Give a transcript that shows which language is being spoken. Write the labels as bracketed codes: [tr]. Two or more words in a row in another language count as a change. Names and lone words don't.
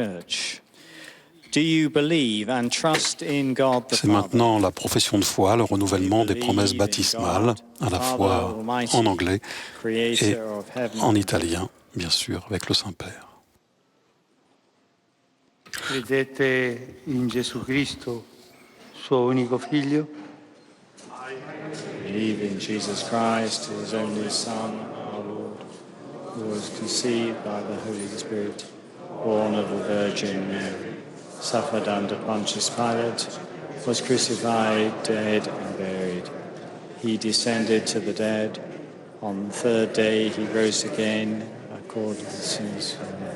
[fr] C'est maintenant la profession de foi, le renouvellement des promesses baptismales, à la fois en anglais et en italien, bien sûr, avec le Saint-Père. [it] Credete in Gesù Cristo, suo unico figlio? [en] believe in Jesus Christ, his only Son, our Lord, who was conceived by the Holy Spirit, born of the Virgin Mary, suffered under Pontius Pilate, was crucified, dead, and buried. He descended to the dead. On the third day he rose again, according to the sins of men.